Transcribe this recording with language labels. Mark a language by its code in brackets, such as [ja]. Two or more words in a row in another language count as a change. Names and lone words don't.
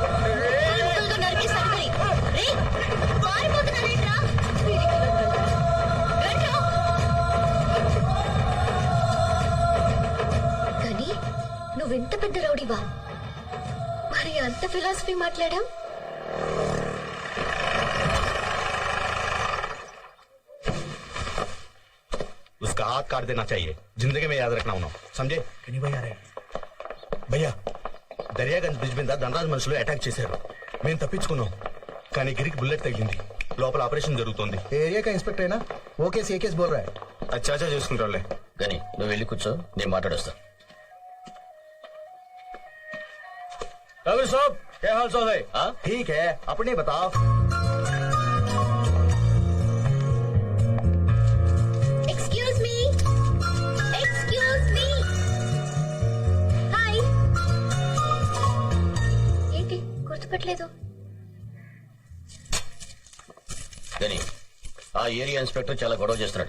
[te] ముక్కలుగా నరికేస్తాను గని. రేయ్, పారిపోతున్నారేంట్రా? గని, నువ్వెంత పెద్ద రౌడీవా? మరి అంత ఫిలాసఫీ మాట్లాడాం. [hi] उसका हाथ काट देना चाहिए, जिंदगी में याद रखना उन्होंने, समझे? [te] భయ్యా దర్యాగంజ్ బ్రిడ్జ్ మీద ధనరాజ్ మనుషులు అటాక్ చేశారు. మేము తప్పించుకున్నాం, కానీ గిరికి బుల్లెట్ తగిలింది. లోపల ఆపరేషన్ జరుగుతోంది. [hi] एरिया का इंस्पेक्टर [te] అయినా ఓ కేసు ఏ కేసు బోల్ రా అచ్చాచా చేసుకుంటారులే. గని నువ్వు వెళ్ళి కూర్చో, నేను మాట్లాడొస్తా. [hi] रवि साब क्या हाल चाल है? ठीक है, अपने बताओ. [en] excuse me, excuse me. [te] హాయ్. ఏంటి గుర్తుపట్టలేదు? గని ఆ ఏరియా ఇన్స్పెక్టర్ చాలా గొడవ చేస్తున్నాడు.